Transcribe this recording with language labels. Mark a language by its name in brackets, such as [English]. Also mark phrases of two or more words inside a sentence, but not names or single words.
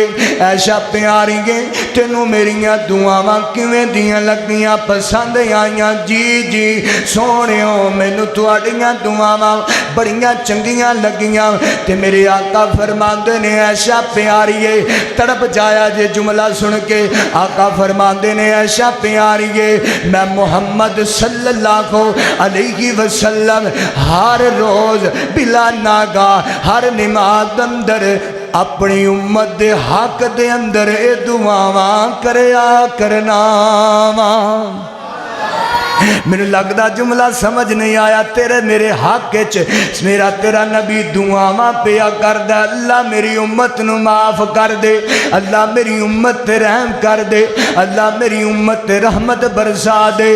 [Punjabi] عائشہ پیاری گئے تینوں میریا دعاواں کویں دیاں لگیاں، پسند آئیاں? جی جی سوہنیو، مینوں تہاڈیاں دعاواں بڑیاں چنگیاں لگیاں. تے میرے آقا فرماندے نے عائشہ پیاری ہے، تڑپ جایا جے جملہ سن کے. آقا فرماتے نے عائشہ پیاریے، میں محمد [Arabic] صلى الله عليه وسلم [Punjabi] ہر روز بلا ناغہ ہر نماز اندر اپنی امت دے حق دے اندر اے دعاواں کریا کرنا وا. مینوں لگتا جملہ سمجھ نہیں آیا. تیرے میرے حق چ میرا تیرا نبی دعاواں پیا کردا، اللہ میری امت نوں معاف کر دے، اللہ میری امت تے رحم کر دے، اللہ میری امت تے رحمت برسا دے.